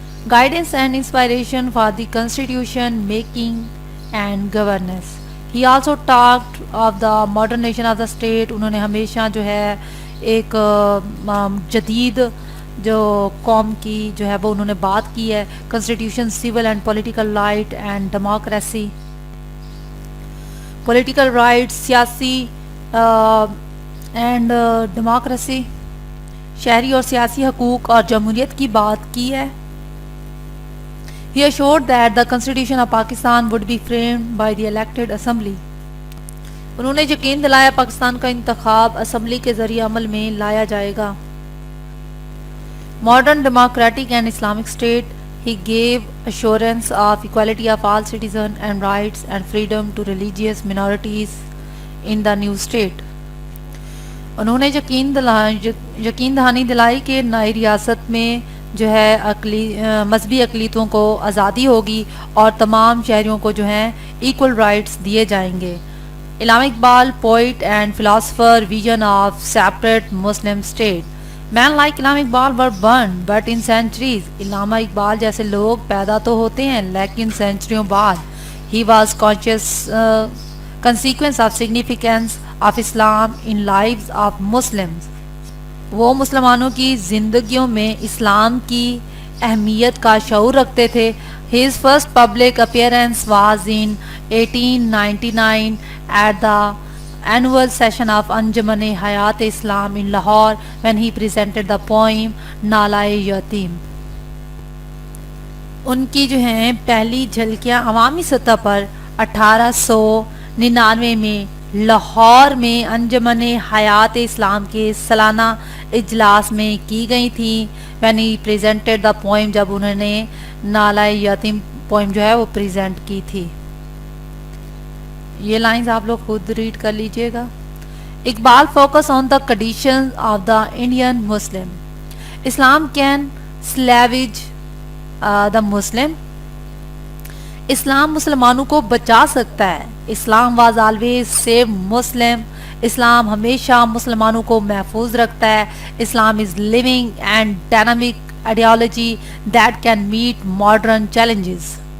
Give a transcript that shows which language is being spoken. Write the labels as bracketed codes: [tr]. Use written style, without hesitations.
[en] Guidance and inspiration for the constitution making and governance. He also talked of the modernization of the state. [ur] انہوں نے ہمیشہ جو ہے ایک جدید جو قوم کی جو ہے وہ انہوں نے بات کی ہے. [en] Constitution, civil and political right and democracy. Political rights, [ur] سیاسی [en] and democracy, [ur] شہری اور سیاسی حقوق اور جمہوریت کی بات کی ہے. [en] He assured that the Constitution of Pakistan would be framed by the elected assembly. [ur] انہوں نے یقین دلایا پاکستان کا انتخاب اسمبلی کے ذریعے عمل میں لایا جائے گا. [en] modern democratic and Islamic state. He gave assurance of equality of all citizens and rights and freedom to religious minorities in the new state. [ur] انہوں نے یقین دہانی دلائی کہ نئی ریاست میں جو ہے مذہبی اقلیتوں کو آزادی ہوگی اور تمام شہریوں کو جو ہیں ایکول رائٹس دیے جائیں گے. [en] Allama Iqbal, poet and philosopher, vision of separate Muslim state. Men like Allama Iqbal were born but in centuries. [ur] علامہ اقبال جیسے لوگ پیدا تو ہوتے ہیں لیکن سینچریوں بعد. [en] He was conscious consequence of significance of Islam in lives of Muslims. [ur] وہ مسلمانوں کی زندگیوں میں اسلام کی اہمیت کا شعور رکھتے تھے. [en] His first public appearance was in 1899 at the annual session of Anjuman Hayat Islam in Lahore when he presented the poem Nala-e-Yatim. [ur] ان کی جو ہیں پہلی جھلکیاں عوامی سطح پر 1899 میں لاہور میں انجمن حیات اسلام کے سالانہ اجلاس میں کی گئی تھیں. [en] when he presented the poem, [ur] جب انہوں نے نالہ یتیم پوئم جو ہے وہ پریزنٹ کی تھی. یہ لائنز آپ لوگ خود ریڈ کر لیجئے گا. [en] Iqbal focus on the condition of the Indian Muslim. Islam can salvage the Muslim. [ur] اسلام مسلمانوں کو بچا سکتا ہے. [en] Islam was always save Muslim. [ur] اسلام ہمیشہ مسلمانوں کو محفوظ رکھتا ہے. [en] Islam is living and dynamic ideology that can meet modern challenges.